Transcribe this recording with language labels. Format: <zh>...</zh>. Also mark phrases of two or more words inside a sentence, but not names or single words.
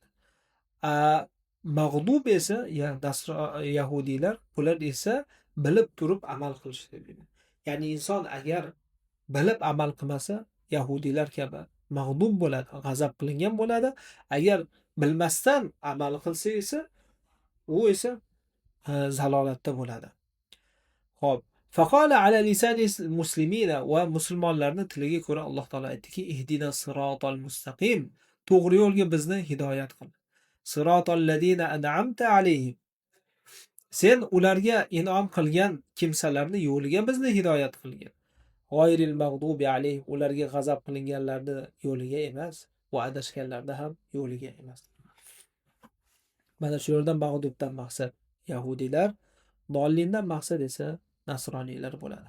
<uz>Mag'dub esa, yahudiylar, bular esa bilib turib amal qilishdi deydi. Ya'ni inson agar bilib amal qilmasa, yahudiylar kabi mag'dub bo'ladi, g'azab qilingan bo'ladi. Agar bilmasdan amal qilsa esa, u esa zalolatda bo'ladi. Xo'p.</uz> <ar>فقال على لسان المسلمين</ar> <uz>va musulmonlarning tiliga ko'ra Alloh taolo aytdiki,</uz> <ar>اهدنا الصراط المستقيم.</ar> <uz>To'g'ri yo'lga bizni hidoyat qil.</uz> <ar>صراط الذين أنعمت عليهم.</ar> <uz>Sen ularga in'om qilgan kimsalarning yo'liga bizni hidoyat qilgin.</uz> <ar>غير المغضوب عليهم,</ar> <uz>ularga g'azab qilinganlarning yo'liga emas, va adashganlarning ham yo'liga emas. Mana shu yerdan mag'dubdan maqsad yahudiylar, dollindan maqsad esa nasroniylar bo'ladi.</uz>